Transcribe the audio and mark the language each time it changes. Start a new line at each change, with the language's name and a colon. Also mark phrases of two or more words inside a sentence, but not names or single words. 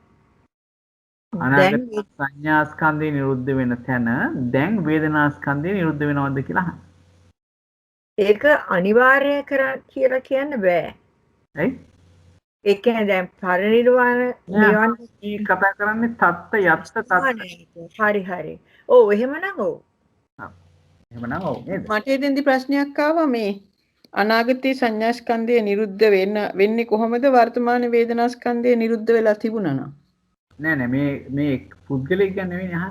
Sinhala: අනාගත සංඥාස්කන්ධය නිරුද්ධ වෙන තැන දැන් වේදනාස්කන්ධය නිරුද්ධ වෙනවද කියලා අහන්න. ඒක අනිවාර්ය කියලා කියන්න බෑ. ඇයි? ඒ කියන්නේ දැන් පරිනිර්වාණ නිවන් මේ කතා කරන්නේ
Pali: තත්ත යත්ත තත්ත.
Sinhala: හරි. ඔව් එහෙමනම් ඔව්. එහෙමනම් ඔව් නේද? මට එතෙන්දි ප්‍රශ්නයක් ආවා මේ අනාගතයේ සංඥාස්කන්ධය නිරුද්ධ වෙන්නේ කොහොමද වර්තමාන වේදනාස්කන්ධය නිරුද්ධ වෙලා තිබුණා නම්? නෑ මේ පුද්ගලයෙක් ගැන නෙවෙයි අහන්නේ.